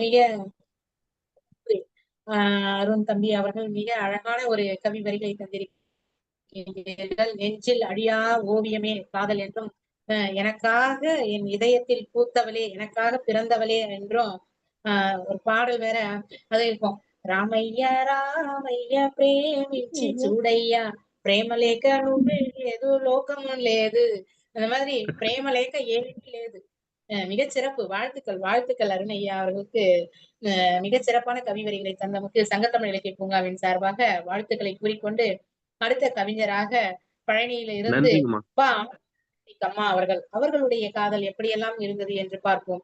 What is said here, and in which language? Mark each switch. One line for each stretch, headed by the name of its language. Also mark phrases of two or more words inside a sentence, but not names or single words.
Tamil: மிக அருண் தம்பி அவர்கள் மிக அழகான ஒரு கவி வரிகளை தந்திருக்கிறீர்கள். நெஞ்சில் அழியா ஓவியமே காதல் என்றும், எனக்காக என் இதயத்தில் பூத்தவளே, எனக்காக பிறந்தவளே என்றும் ஒரு பாடல் வேற அது இருக்கும்.
Telugu: రామయ్య రామయ్య ప్రేమించి చూడయ్యా, ప్రేమలేక నువ్వు లేదు లోకము లేదు.
Tamil: அந்த மாதிரி
Telugu: ప్రేమలేక ఏదీ లేదు.
Tamil: மிகச் சிறப்பு. வாழ்த்துக்கள், வாழ்த்துக்கள் அருணையா அவர்களுக்கு. மிகச் சிறப்பான கவிவரிகளை தந்தமுக்கு சங்கத்தமிழ் இலக்கிய பூங்காவின் சார்பாக வாழ்த்துக்களை கூறிக்கொண்டு, அடுத்த கவிஞராக பழனியில இருந்து அம்மா அவர்கள், அவர்களுடைய காதல் எப்படியெல்லாம் இருந்தது என்று பார்ப்போம்.